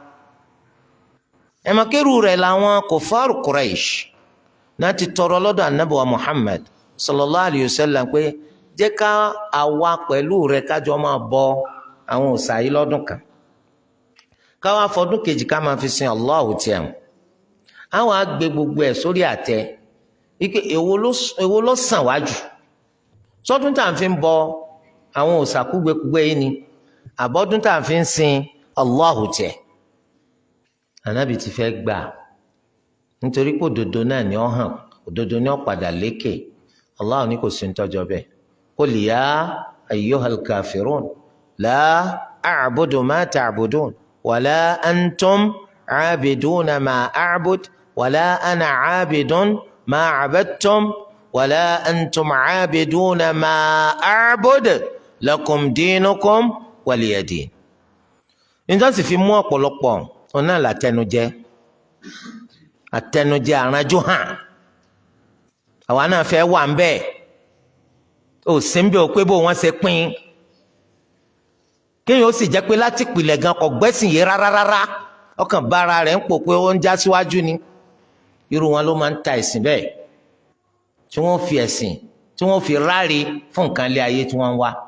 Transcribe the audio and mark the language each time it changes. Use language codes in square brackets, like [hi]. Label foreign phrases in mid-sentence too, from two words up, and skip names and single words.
[yo] ẹ̀mọ́kẹ́rù rẹ̀ làwọn kòfàrù Quraysh náà ti tọrọ lọ́dọ̀ Ànábì wa Muhammad [ar] صلى الله عليه وسلم [yo] pé jẹ́ ká àwa pẹ̀lú rẹ̀ kájọ máa bọ àwọn òòṣà yìí lọ́dún kan káwa fọdún kejì ká máa fi sin Allah tiẹ̀ àwọn á gbé gbogbo ẹ̀ sórí àtẹ ike èwo ló sàn wájú sọdún tá à ń fi bọ àwọn òòṣà kúgbẹkúgbẹ yìí ni àbọdún tá à ń fi sin Allahu tiẹ̀ Ànábì ti fẹ́ gbà nítorí pé òdodo náà ni ó hàn òdodo ni ó padà lékè Allahu ní kò sí ń tọ́jọ́ bẹ́ẹ̀ [ar] قل يا أيها الكافرون لا أعبد ما تعبدون ولا أنتم عابدون ما أعبد ولا أنا عابد ما عبدتم ولا أنتم عابدون ما أعبد لكم دينكم ولي دين [yo] nítorí sì fi mú ọ̀pọ̀lọpọ̀ ọ̀nà látẹnujẹ àtẹnujẹ àránjú hàn àwa náà fẹ́ wà ń bẹ́ẹ̀ ò sí ń bẹ́ ò pé bó wọ́n ṣe pín kéèyàn ó sì jẹ́ pé láti pìlẹ̀ gan kò gbẹ́sìn yìí rárá ọkàn bára rẹ̀ ń pò pé ó ń já síwájú ni irú wọn ló máa ń ta ẹ̀sìn bẹ́ẹ̀ tí wọ́n fi ẹ̀sìn tí wọ́n fi ráre fún nǹkan ilé ayé tí wọ́n ń wá.